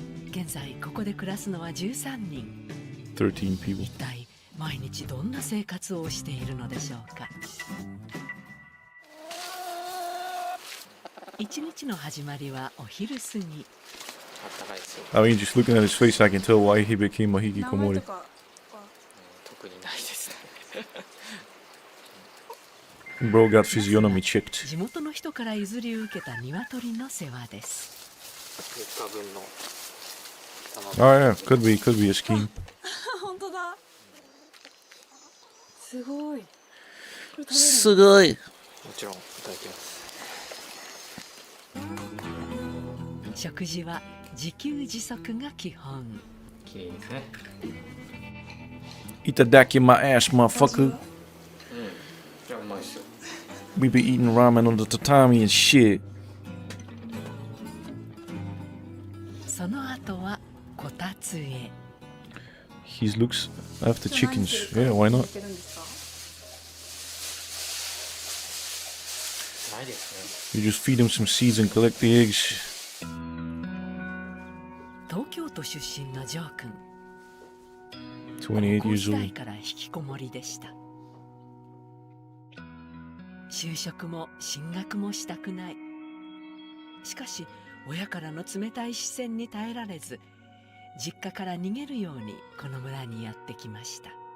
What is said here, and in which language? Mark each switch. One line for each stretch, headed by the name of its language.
Japanese: 現在ここで暮らすのは13人。
English: 13 people.
Japanese: 一体毎日どんな生活をしているのでしょうか。一日の始まりはお昼過ぎ。
English: I mean, just looking at his face, I can tell why he became a hikikomori.
Japanese: 特にないですね。
English: Bro got physiognomy checked.
Japanese: 地元の人から譲り受けた鶏の世話です。 3日分の。
English: Oh yeah, could be a scheme.
Japanese: 本当だ。すごい。すごい。もちろんいただきます。食事は自給自足が基本。綺麗ですね。
English: Itadaki my ass, motherfucker.
Japanese: じゃあうまいですよ。
English: We be eating ramen on the tatami and shit.
Japanese: その後はこたつへ。
English: He looks after chickens. Yeah, why not?
Japanese: ないですね。
English: You just feed him some seeds and collect the eggs.
Japanese: 東京都出身のジョー君。
English: 28
Japanese: 高校
English: years
Japanese: 時代
English: old.
Japanese: から引きこもりでした。就職も進学もしたくない。しかし親からの冷たい視線に耐えられず、実家から逃げるようにこの村にやってきました。